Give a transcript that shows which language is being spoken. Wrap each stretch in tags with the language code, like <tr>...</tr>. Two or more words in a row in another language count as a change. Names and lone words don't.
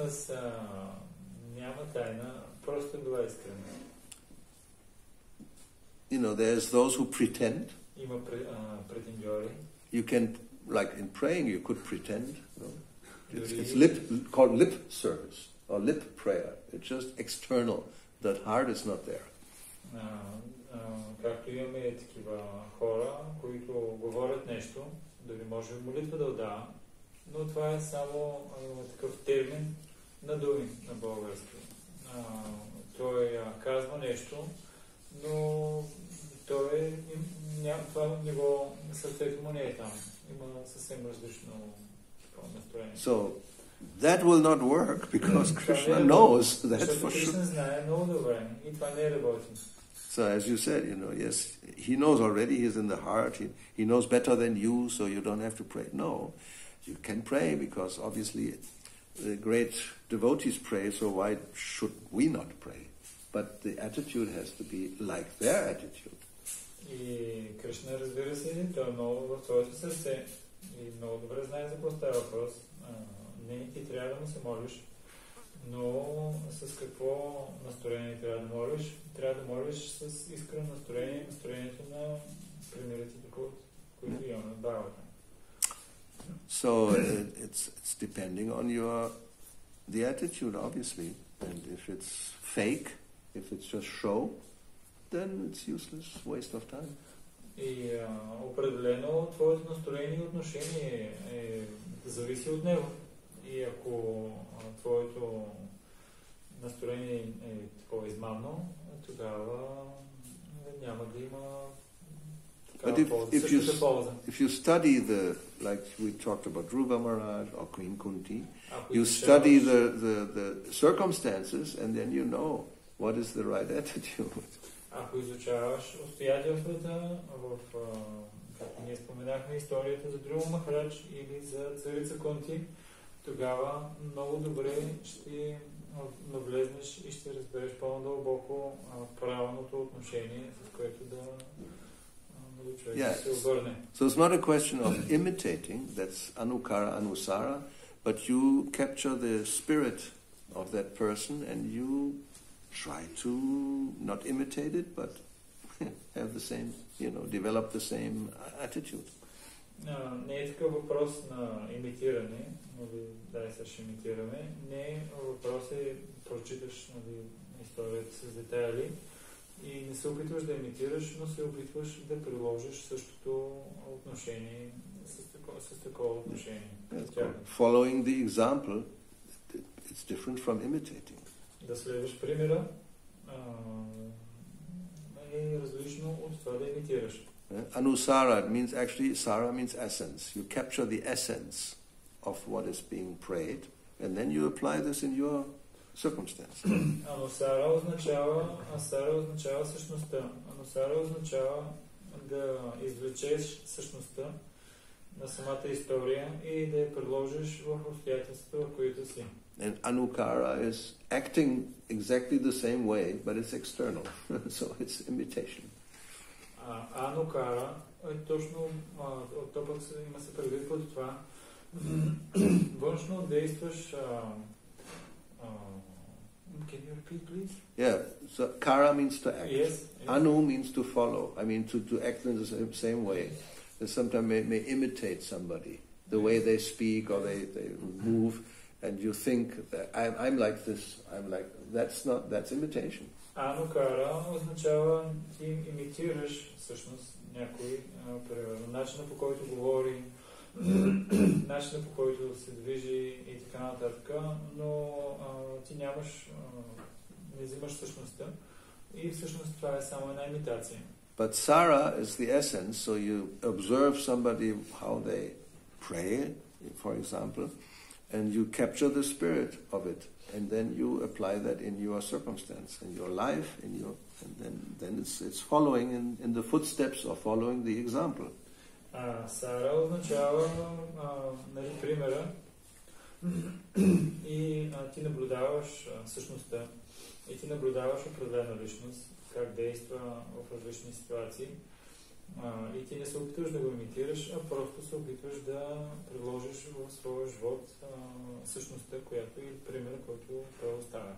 <en>You know, there's those who pretend. You can, like in praying, you could pretend. You know? It's called lip service or lip prayer. It's just external. That heart is not there.</en> <bg>както имаме такива хора, които говорят нещо, дори може и молитва да отдава, но това е само такъв термин на думи на български. Той казва нещо, но това ниво на сърцето му не е там. Има съвсем различно настроение.</bg> <en>So, that will not work because Krishna knows that for sure.</en> <bg>Krishna знае много добре и това не работи.</bg> <en>So as you said, yes, he knows already, he's in the heart, he knows better than you, so you don't have to pray. No, you can pray because obviously the great devotees pray, so why should we not pray? But the attitude has to be like their attitude.</en> <bg>И Кришна, разбира се, той е много в твоето сърце и много добре знае за какво става въпрос. Не, ти трябва да му се молиш, но с какво настроение трябва да молиш? Трябва да молиш с искрено настроение, настроението на примерите, които имаме в Бхагавата.</bg> <en>So it's depending on the attitude, obviously. And if it's fake, if it's just show, then it's useless, waste of time.</en> <bg>И определено твоето настроение и отношение зависи от него. И ако твоето настроение е такова измамно, тогава няма да има такава полза. Същата полза.</bg> <en>If you study like we talked about Dhruva Maharaj or Queen Kunti, you study the circumstances and then you know what is the right attitude.</en> <bg>Ако изучаваш обстоятелствата както ние споменахме историята за Dhruva Maharaj или за царица Кунти, тогава много добре ще навлезнеш и ще разбереш по-дълбоко правилното отношение, с което да човек да се обърне.</bg> <en>So it's not a question of imitating, that's</en> <sa>anukara, anusara,</sa> <en>but you capture the spirit of that person and you try to not imitate it, but have the same, develop the same attitude.</en> <bg>Не е такъв въпрос на имитиране, дай сега ще имитираме. Не, въпрос е прочиташ историята с детайли и не се опитваш да имитираш, но се опитваш да приложиш същото отношение с такова отношение.</bg> <en>Following the example, it's different from imitating.</en> <bg>Да следваш примера е различно от това да имитираш.</bg> <en>Anusara means actually, sara means essence. You capture the essence of what is being prayed, and then you apply this in your circumstance.</en> <bg>Анусара означава същността. Анусара означава да извлечеш същността на самата история и да я предложиш в обстоятелствата, в които си.</bg> <en>And anukara is acting exactly the same way, but it's external, so it's imitation.</en> <bg>Анукара е точно, то пък има се предвид под това. Външно действаш.</bg> <en>Can you repeat, please? Yeah, so kara means to act. Yes. Anu means to follow. I mean, to act in the same way. They sometimes may imitate somebody, the way they speak or they move, and you think that I'm like this. That's imitation.</en> <bg>Анукара означава ти имитираш всъщност някой, примерно начина по който говори, начина по който се движи и така нататък, но ти не взимаш същността и всъщност това е само една имитация.</bg> <en>But Sara is the essence, so you observe somebody how they pray, for example, and you capture the spirit of it, and then you apply that in your circumstance, in your life, and then it's following in the footsteps or following the example.</en> <bg>Сара означава примера и ти наблюдаваш същността и ти наблюдаваш определена личност, как действа в различни ситуации и ти не се опитваш да го имитираш, а просто се опитваш да приложиш в своя живот същността, която и пример, който той оставя.</bg>